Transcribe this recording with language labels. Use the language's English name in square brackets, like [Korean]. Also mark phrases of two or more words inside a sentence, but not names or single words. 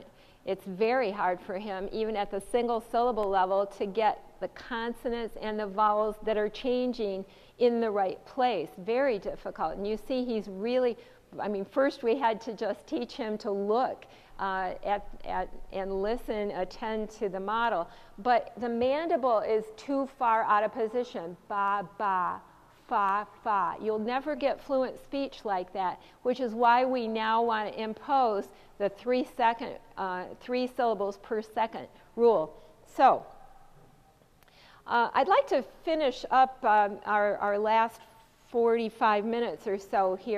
[English] It's very hard for him, even at the single syllable level, to get the consonants and the vowels that are changing in the right place. Very difficult. And you see he's really, I mean, first we had to just teach him to look and listen, attend to the model. But the mandible is too far out of position. Ba, ba. Fa, fa. You'll never get fluent speech like that, which is why we now want to impose the 3 syllables per second rule. So, I'd like to finish up our last 45 minutes or so here.